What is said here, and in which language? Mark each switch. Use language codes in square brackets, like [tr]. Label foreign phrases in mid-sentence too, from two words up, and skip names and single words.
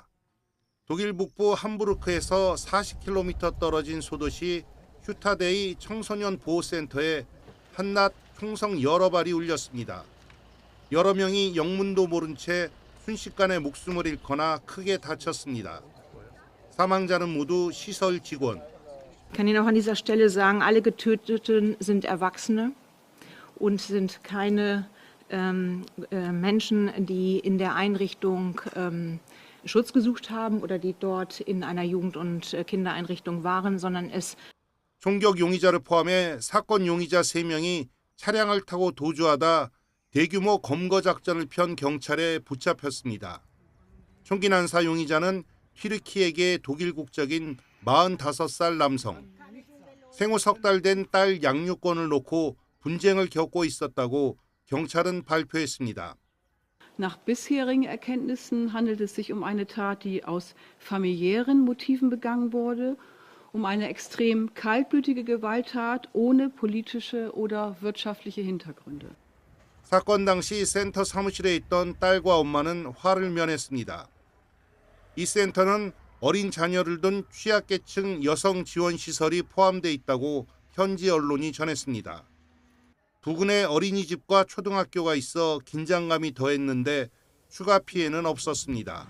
[ko] 독일 북부 함부르크에서 40km 떨어진 소도시 휴타데이 청소년 보호센터에 한낮 총성 여러 발이 울렸습니다. 여러 명이 영문도 모른 채 순식간에 목숨을 잃거나 크게 다쳤습니다. 사망자는 모두 시설 직원. [de] Ich kann Ihnen auch an dieser Stelle sagen, alle Getöteten sind Erwachsene und sind keine Menschen, die in der Einrichtung Schutz gesucht haben oder die dort in einer Jugend- und Kindereinrichtung waren, sondern es [ko] 총격 용의자를 포함해 사건 용의자 3명이 차량을 타고 도주하다 대규모 검거 작전을 편 경찰에 붙잡혔습니다. 총기 난사 용의자는 튀르키예계 독일 국적인 45살 남성. 생후 석 달 된 딸 양육권을 놓고 분쟁을 겪고 있었다고 경찰은 발표했습니다. [de] Nach bisherigen Erkenntnissen handelt es sich um eine Tat, die aus familiären Motiven begangen wurde, um eine extrem kaltblütige Gewalttat ohne politische oder wirtschaftliche Hintergründe. [ko] 사건 당시 센터 사무실에 있던 딸과 엄마는 화를 면했습니다. 이 센터는 어린 자녀를 둔 취약계층 여성 지원 시설이 포함돼 있다고 현지 언론이 전했습니다. 부근에 어린이집과 초등학교가 있어 긴장감이 더했는데 추가 피해는 없었습니다.